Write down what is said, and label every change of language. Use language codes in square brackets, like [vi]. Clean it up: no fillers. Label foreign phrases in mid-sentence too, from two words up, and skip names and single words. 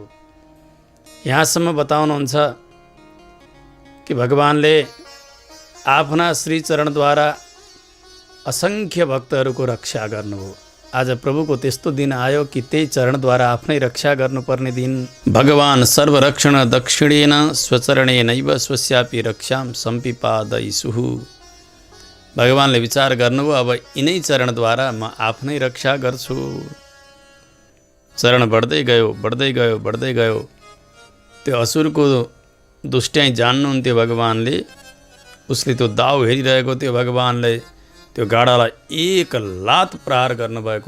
[ne] यहाँसम्म बताउनुहुन्छ कि भगवानले आफ्ना श्री चरणद्वारा असङ्ख्य भक्तहरूको रक्षा गर्नुभयो। आज प्रभुको त्यस्तो दिन आयो कि त्यही चरणद्वारा आफ्नै रक्षा गर्नुपर्ने दिन। [sa] भगवान सर्वरक्षण दक्षिणेन स्वचरणेनैव स्वस्यापि रक्षां सम्पिपादयिसुः। [ne] भगवानले विचार गर्नुभयो अब यिनै चरणद्वारा म आफ्नै रक्षा गर्छु। चरण बढ्दै गयो। त्यो असुरको दुष्ट्याइ जान्नुहुन्थ्यो भगवानले। उसले त्यो दाउ हेरिरहेको थियो। भगवानले त्यो गाडालाई एक लात प्रहार गर्नुभएको।